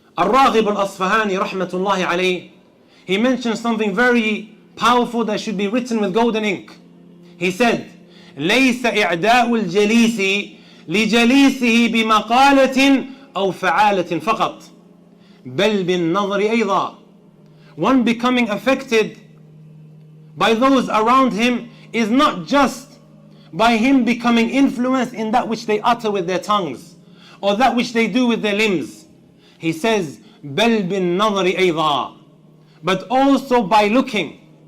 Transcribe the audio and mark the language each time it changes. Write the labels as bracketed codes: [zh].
[en] Al-Raghib al-Asfahani rahmatullahi alayhi, he mentioned something very powerful that should be written with golden ink. [ar] He said, ليس إعداء الجليس لجليسه بمقالة أو فعالة فقط بل بالنظر أيضا. [en] One becoming affected by those around him is not just by him becoming influenced in that which they utter with their tongues or that which they do with their limbs. He says, [ar] بل بالنظر أيضا, [en] but also by looking.